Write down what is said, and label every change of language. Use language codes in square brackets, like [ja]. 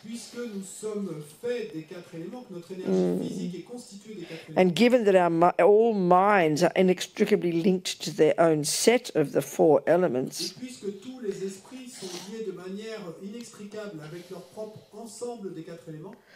[fr] puisque nous sommes faits des quatre éléments, que notre énergie physique est constituée des quatre éléments. [en] and given that all minds are inextricably linked to their own set of the four [fr] Et [en] elements, [fr] puisque tous les esprits sont liés de manière inextricable avec leur propre ensemble des quatre éléments,